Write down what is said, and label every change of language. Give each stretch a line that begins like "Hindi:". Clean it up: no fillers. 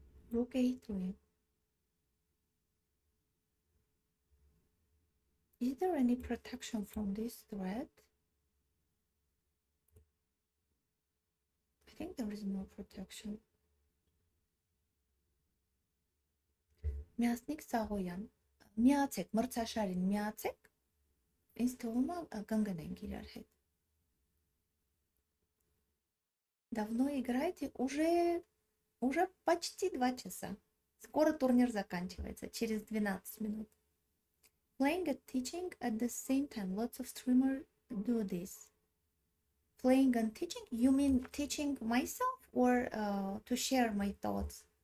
English: Rook a3. Is there any protection from this threat? I think there is no protection.
Armenian: Միացնիկ Սաղոյան, միացեք, մրցաշարին միացեք, ինձ թվում է կընկնենք իրար հետ.
Russian: Давно играете? Уже почти 2 часа. Скоро турнир заканчивается, через 12 минут.
English: Playing and teaching at the same time. Lots of streamers do this. Playing and teaching? You mean teaching myself or to share my thoughts?